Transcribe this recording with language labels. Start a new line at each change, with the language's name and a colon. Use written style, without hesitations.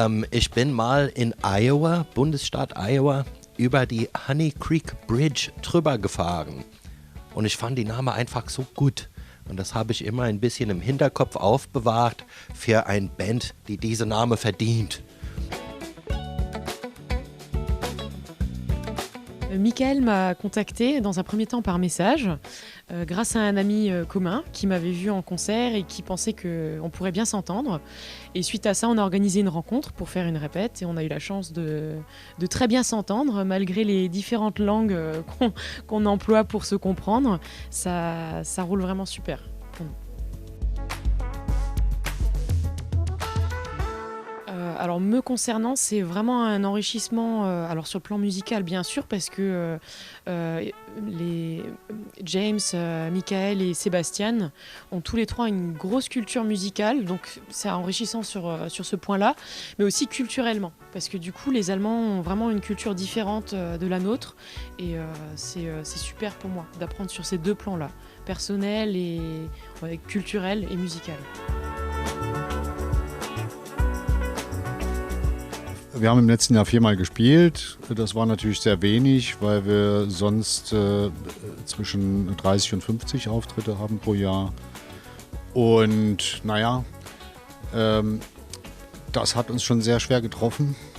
German: Ich bin mal in Iowa, Bundesstaat Iowa, über die Honey Creek Bridge drüber gefahren. Und ich fand die Name einfach so gut. Und das habe ich immer ein bisschen im Hinterkopf aufbewahrt für eine Band, die diesen Namen verdient.
French: Michael m'a contacté dans un premier temps par message grâce à un ami commun qui m'avait vu en concert et qui pensait qu'on pourrait bien s'entendre. Et suite à ça, on a organisé une rencontre pour faire une répète et on a eu la chance de très bien s'entendre malgré les différentes langues qu'on emploie pour se comprendre. Ça roule vraiment super pour nous. Alors me concernant, c'est vraiment un enrichissement, alors sur le plan musical bien sûr, parce que les James, Michael et Sébastien ont tous les trois une grosse culture musicale, donc c'est enrichissant sur ce point-là, mais aussi culturellement, parce que du coup les Allemands ont vraiment une culture différente de la nôtre, et c'est super pour moi d'apprendre sur ces deux plans-là, personnel et culturel et musical.
German: Wir haben im letzten Jahr 4-mal gespielt. Das war natürlich sehr wenig, weil wir sonst zwischen 30 und 50 Auftritte haben pro Jahr. Und naja, das hat uns schon sehr schwer getroffen.